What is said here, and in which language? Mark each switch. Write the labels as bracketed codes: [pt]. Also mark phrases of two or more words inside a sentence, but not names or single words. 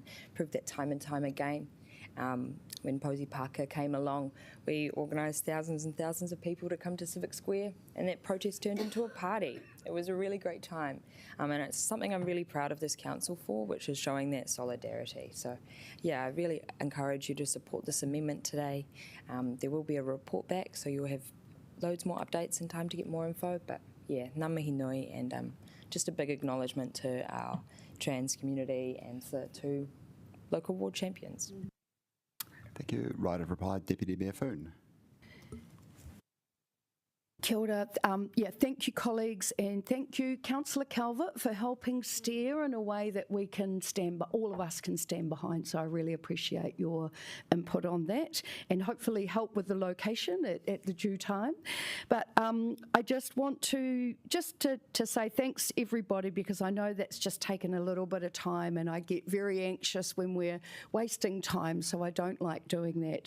[en] Proved that time and time again. When Posey Parker came along, we organised thousands and thousands of people to come to Civic Square, and that protest turned into a party. It was a really great time, and it's something I'm really proud of this council for, which is showing that solidarity. So, yeah, I really encourage you to support this amendment today. There will be a report back, so you'll have loads more updates and time to get more info, but yeah, [mi] ngā mihi nui, [en] and just a big acknowledgement to our trans community and the two local ward champions. Thank you. Right of reply, Deputy Mayor Foon. [mi] Kia ora. [en] Thank you, colleagues, and thank you, Councillor Calvert, for helping steer in a way that we can all of us can stand behind. So I really appreciate your input on that, and hopefully help with the location at the due time. But I just want to say thanks everybody, because I know that's just taken a little bit of time, and I get very anxious when we're wasting time, so I don't like doing that.